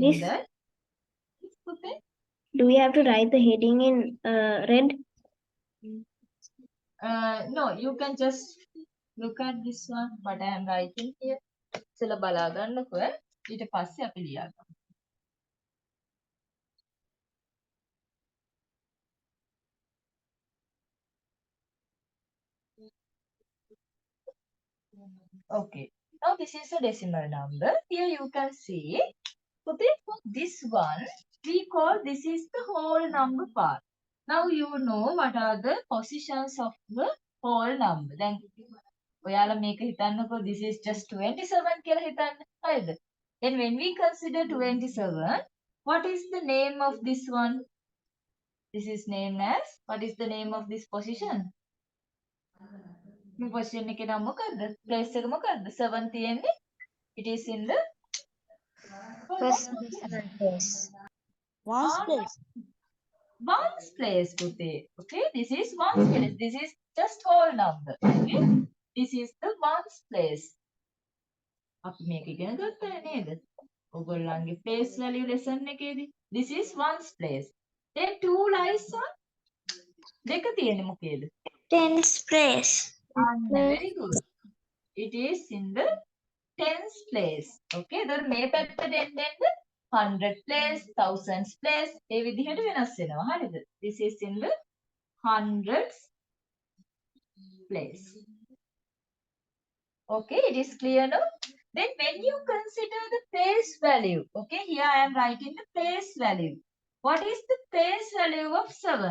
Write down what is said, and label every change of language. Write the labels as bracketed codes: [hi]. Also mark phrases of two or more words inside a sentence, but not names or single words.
[en] Miss? that. Okay. Do we have to write the heading in red? No, you can just look at this one. What I am writing here. [si] ඉතල බලා ගන්නකො. ඊට පස්සේ අපි ලියගමු. [en] Okay. Now this is a decimal number. Here you can see. Okay, for this one, we call this is the whole number part. Now you know what are the positions of the whole number. [si] Then ඔයාලා මේක හිතන්නකො [en] this is just 27 [si] කියලා හිතන්න. හරිද? [en] Then when we consider 27, what is the name of this one? This is named as, what is the name of this position? [si] මේ position එකේ නම මොකද්ද? Place එක මොකද්ද? 7 තියෙන්නේ. [en] It is in the First decimal place. One's place. ones place, Puti. Okay, this is ones place. This is just whole number. Okay, this is the ones place. [si] අපි මේක ඉගෙන ගත්තා නේද? ඔයගොල්ලන්ගේ [en] place value lesson [si] එකේදී. [en] This is ones place. Then two lies on [si] දෙක තියෙන්නේ මොකේද? [en] Tens place. Very good. It is in the tens place. Okay, then [si] මේ පැත්තට එන්න [en] 100 place, thousands place [si] ඒ විදිහට වෙනස් වෙනවා. හරිද? [en] This is in the hundreds place. Okay, it is clear now. Then when you consider the place value, okay, here I am writing the place value. What is the place value of 7?